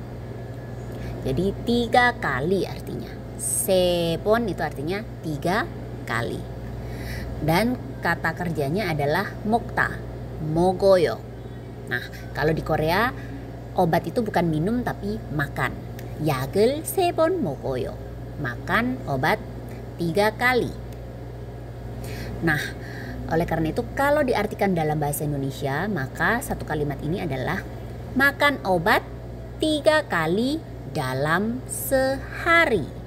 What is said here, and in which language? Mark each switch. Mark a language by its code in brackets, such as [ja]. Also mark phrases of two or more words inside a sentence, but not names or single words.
[id] Jadi 3 kali artinya. Sebon itu artinya 3 kali. Dan kata kerjanya adalah [ko] 먹다, 먹어요. [id] Nah, kalau di Korea obat itu bukan minum tapi makan. [ko] 약을 3번 먹어요. [id] Makan obat 3 kali. Nah, oleh karena itu kalau diartikan dalam bahasa Indonesia, maka satu kalimat ini adalah makan obat 3 kali dalam sehari.